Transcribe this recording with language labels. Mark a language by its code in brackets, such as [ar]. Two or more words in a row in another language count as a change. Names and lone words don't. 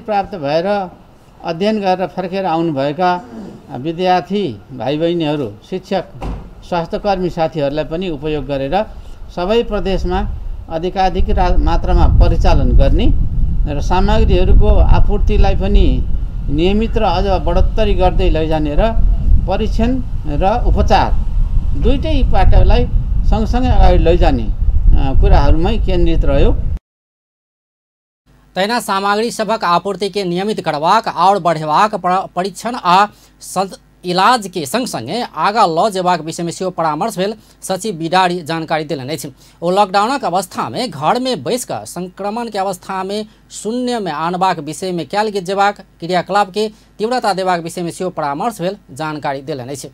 [ne] प्राप्त भएर अध्ययन गरेर फर्केर आउनुभएका विद्यार्थी भाइबहिनीहरू, शिक्षक, स्वास्थ्यकर्मी साथीहरूलाई पनि उपयोग गरेर सबै प्रदेशमा अधिकाधिक मात्रामा परिचालन गर्ने र सामग्रीहरूको आपूर्तिलाई पनि नियमित र अझ बढोत्तरी गर्दै लैजाने र परीक्षण र उपचार दुईटै पाटोलाई सँगसँगै अगाडि लैजाने कुराहरूमै केन्द्रित रह्यो। [mai] तहिना सामग्री सभक आपूर्ति के नियमित करबाक और बढ़ेबाक परीक्षण आ इलाज के संग संगे आगा ल जेबाक विषय में सेहो परामर्श भेल। सचिव बिडारी जानकारी देलनि अछि। ओ लॉकडाउनक अवस्था में घर में बैस कऽ संक्रमण के अवस्था में शून्य में आनबाक विषय में कयल जेबाक क्रियाकलाप के तीव्रता देबाक विषय में सेहो परामर्श भेल जानकारी देलनि अछि।